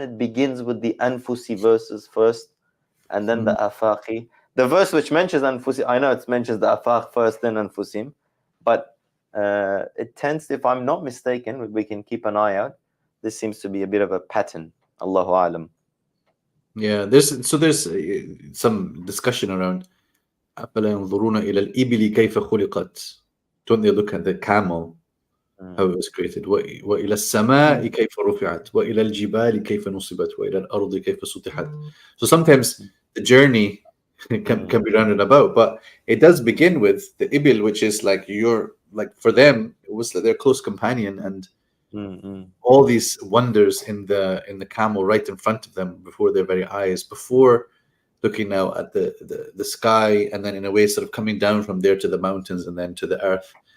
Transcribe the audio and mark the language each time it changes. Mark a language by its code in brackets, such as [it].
[en] It begins with the Anfusi verses first, and then the Afaqi. The verse which mentions Anfusi, I know it mentions the Afaq first, then Anfusim, but it tends to, if I'm not mistaken, we can keep an eye out. This seems to be a bit of a pattern. Allahu Alam. Yeah, there's some discussion around [ar] أَفَلَا يَنْظُرُونَ إِلَى الْإِبِلِ كَيْفَ خُلِقَتْ. [en] Don't they look at the camel, how it was created? [ar] وَإِلَى السَّمَاءِ كَيْفَ رُفِعَتْ وَإِلَى الْجِبَالِ كَيْفَ نُصِبَتْ وَإِلَى الْأَرْضِ كَيْفَ سُطِحَتْ. [en] So sometimes the journey can be rounded about, but it does begin with the ibil, which is like for them it was their close companion, and all these wonders in the camel right in front of them before their very eyes, before looking now at the sky, and then in a way sort of coming down from there to the mountains and then to the earth.